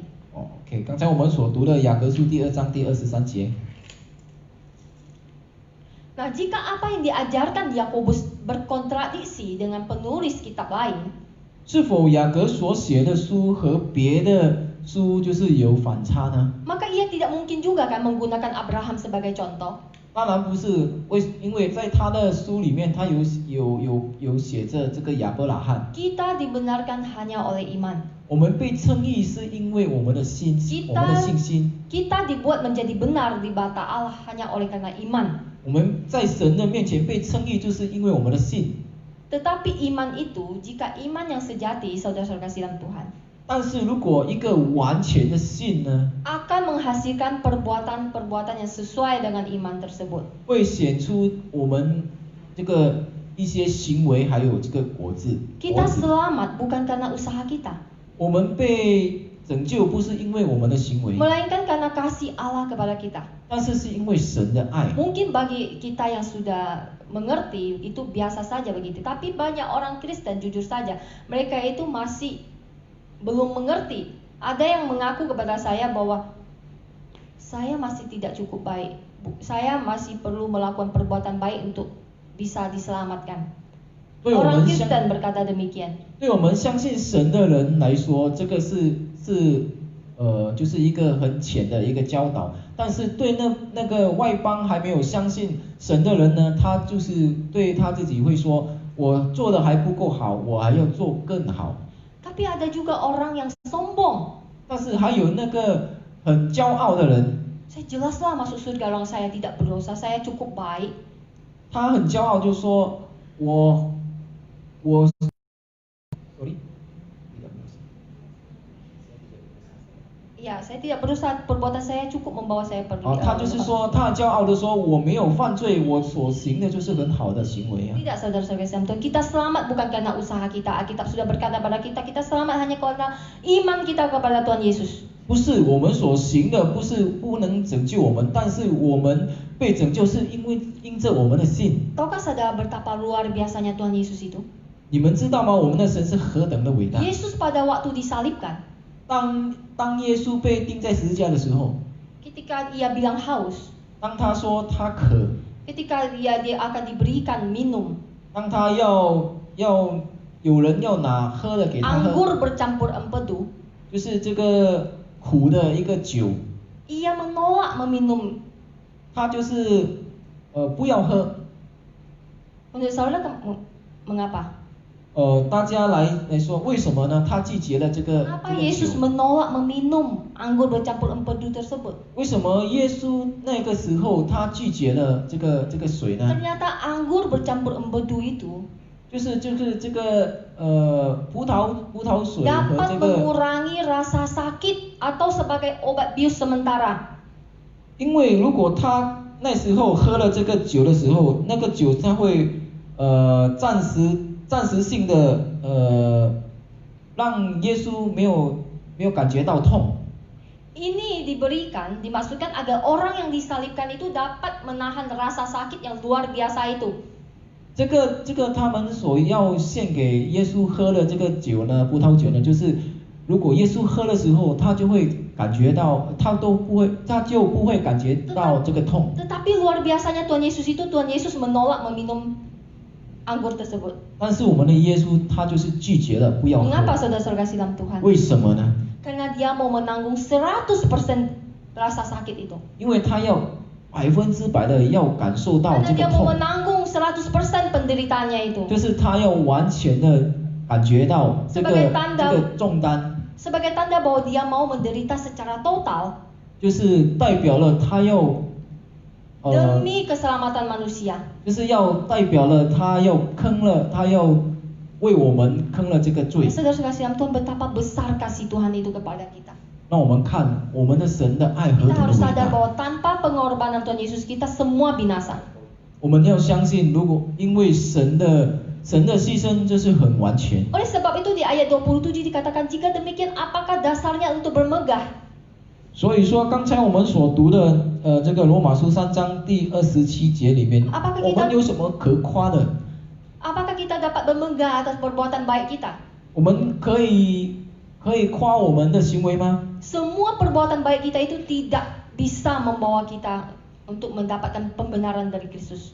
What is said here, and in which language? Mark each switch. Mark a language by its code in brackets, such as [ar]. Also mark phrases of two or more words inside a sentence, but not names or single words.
[zh] OK， 刚才我们所读的雅各书第2章第23节。 [id] Nah, jika apa yang diajarkan Yakobus berkontradiksi dengan penulis kitab lain, [zh] 是否雅各所写的书和别的书就是有反差呢？ [id] maka ia tidak mungkin juga kan menggunakan Abraham sebagai contoh. [zh] 当然不是，因为在他的书里面，他有写着这个亚伯拉罕。 [id] Kita dibenarkan hanya oleh iman. [zh] 我们被称义是因为我们的信心，我们的信心。 [id] Kita dibuat menjadi benar di mata Allah hanya oleh karena iman. [zh] 我们在神的面前被称义，就是因为我们的信。 [id] Tetapi iman itu, jika iman yang sejati, saudara-saudara kasih dalam Tuhan, [zh] 但是如果一个完全的信呢， [id] akan menghasilkan perbuatan-perbuatan yang sesuai dengan iman tersebut. [zh] 会显出我们这个一些行为，还有这个果子。 [id] Kita selamat bukan karena usaha kita, [zh] 我们被拯救不是因为我们的行为， [id] melainkan karena kasih Allah kepada kita. [zh] 但是是因为神的爱。 [id] Mungkin bagi kita yang sudah mengerti itu biasa saja begitu, tapi banyak orang Kristen jujur saja mereka itu masih belum mengerti. Ada yang mengaku kepada saya bahwa saya masih tidak cukup baik, saya masih perlu melakukan perbuatan baik untuk bisa diselamatkan. [zh] 对我 [id] Orang [zh] 们相 [id] Kristen berkata demikian. [zh] 对我们相信神的人来说，这个就是一个很浅的一个教导。但是对那个外邦还没有相信神的人呢，他就是对他自己会说，我做的还不够好，我还要做更好。 [id] Tapi ada juga orang yang sombong. [zh] 但是还有那个很骄傲的人， [id] Saya jelaslah masuk surga orang saya tidak berdosa, saya cukup baik. [zh] 他很骄傲就说，sorry， [id] Ya, saya tidak berdosa, perbuatan saya cukup membawa saya pergi. [zh] 他就是说，他骄傲的说，我没有犯罪，我所行的就是很好的行为啊。 [id] Tidak, saudara-saudara Islam, kita selamat bukan karena usaha kita. Alkitab sudah berkata pada kita, kita selamat hanya karena iman kita kepada Tuhan Yesus. [zh] 不是我们所行的，不是不能拯救我们，但是我们被拯救是因着我们的信。 [id] Tahukah saudara betapa luar biasanya Tuhan Yesus itu? [zh] 你们知道吗？我们的神是何等的伟大！ [id] Yesus pada waktu disalibkan, [zh] 当耶稣被钉在十字架的时候， [id] ketika ia bilang haus, [zh] 当他说他渴， [id] ketika dia akan diberikan minum, [zh] 当他要有人要拿喝的给他喝， [id] anggur bercampur empedu, [zh] 就是这个苦的一个酒， [id] ia menolak meminum. [zh] 他就是不要喝。 [id] Menurut saudara mengapa? [zh] 大家来说，为什么呢？他拒绝了这个 [id] Mengapa [zh] 酒。 [id] Yesus menolak meminum anggur bercampur empedu tersebut? [zh] 为什么耶稣那个时候他拒绝了这个水呢？ [id] Ternyata anggur bercampur empedu itu [zh] 就是这个葡萄水和 [id] dapat [zh] 这个， [id] mengurangi rasa sakit atau sebagai obat bius sementara. [zh] 因为如果他那时候喝了这个酒的时候，那个酒它会暂时性的让耶稣没有感觉到痛。 [id] Ini dimaksudkan agar orang yang disalibkan itu dapat menahan rasa sakit yang luar biasa itu. [zh] 这个他们所要献给耶稣喝的这个酒呢，葡萄酒呢，就是如果耶稣喝的时候，他就会感觉到，他就不会感觉到这个痛。 [id] Tetapi luar biasanya Tuhan Yesus menolak meminum anggur tersebut. [zh] 但是我们的耶稣他就是拒绝了，不要 [id] Mengapa [zh] 喝。 [id] saudara-saudara kasih dalam Tuhan? [zh] 为什么呢？ [id] Karena dia mau menanggung 100% rasa sakit itu. [zh] 因为他要100%的要感受到 [id] Karena [zh] 这 [id] dia [zh] 个 [id] mau [zh] 痛， [id] menanggung 100% penderitaannya itu. [zh] 就是他要完全的感觉到这个 [id] Sebagai tanda [zh] 这个重担， [id] Sebagai tanda bahwa dia mau menderita secara total [zh] 就是代表了他要 [id] demi keselamatan manusia. [zh] 就是要代表了他要坑了，他要为我们坑了这个罪。 [id] Saudara-saudara dalam Tuhan, betapa besar kasih Tuhan itu kepada kita. [zh] 让我们看我们的神的爱何 [id] Kita [zh] 等的 [id] harus [zh] 伟 [id] sadar [zh] 大。 [id] bahwa tanpa pengorbanan Tuhan Yesus kita semua binasa. [zh] 我们要相信，如果因为神的牺牲就是很完全， [id] Oleh sebab itu di ayat 27 dikatakan, jika demikian apakah dasarnya untuk bermegah? [zh] 所以说刚才我们所读的这个罗马书3章第27节里面， [id] Apakah [zh] 我 [id] kita [zh] 们有什么可夸的？ [id] Apakah kita dapat bermegah atas perbuatan baik kita? [zh] 我们可以夸我们的行为吗？ [id] Semua perbuatan baik kita itu tidak bisa membawa kita untuk mendapatkan pembenaran dari Kristus.